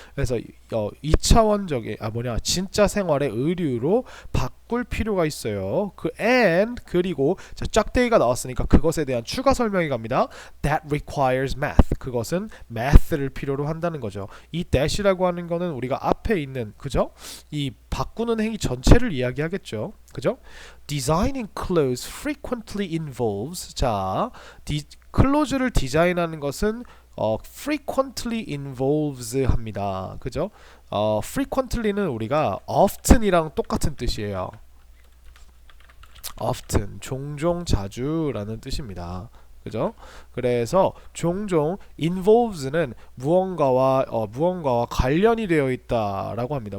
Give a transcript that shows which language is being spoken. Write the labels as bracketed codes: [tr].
[ko] 그래서 2차원적인 진짜 생활의 의류로 바꿀 필요가 있어요. 그리고 자, 짝대기가 나왔으니까 그것에 대한 추가 설명이 갑니다. [en] That requires math. [ko] 그것은 math를 필요로 한다는 거죠. 이 that이라고 하는 거는 우리가 앞에 있는 그죠? 이 바꾸는 행위 전체를 이야기하겠죠. 그죠? [en] Designing clothes frequently involves 자, [ko] 클로즈를 디자인하는 것은 [en] frequently involves 합니다. [ko] 그죠? frequently는 우리가 often이랑 똑같은 뜻이에요. often, 종종, 자주라는 뜻입니다. 그죠? 그래서 종종 involves는 무언가와 관련이 되어 있다라고 합니다.